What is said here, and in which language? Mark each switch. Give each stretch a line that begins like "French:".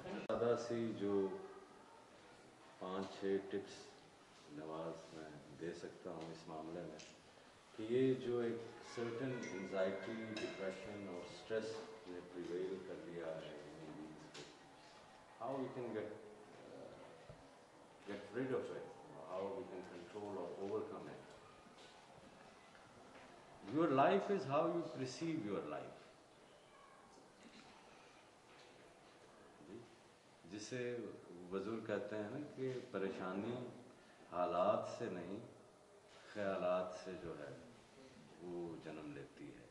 Urdu: سادہ سی جو 5-6 ٹپس نواز میں دے سکتا ہوں اس معاملے میں، کہ یہ جو ایک سرٹن انزائٹی، ڈپریشن اور اسٹریس نے پریویل کر دیا ہے،
English: How we can get rid of it, how we can control or overcome it. Your life is how you perceive your life.
Urdu: جسے بزرگ کہتے ہیں نا کہ پریشانی حالات سے نہیں خیالات سے جو ہے وہ جنم لیتی ہے.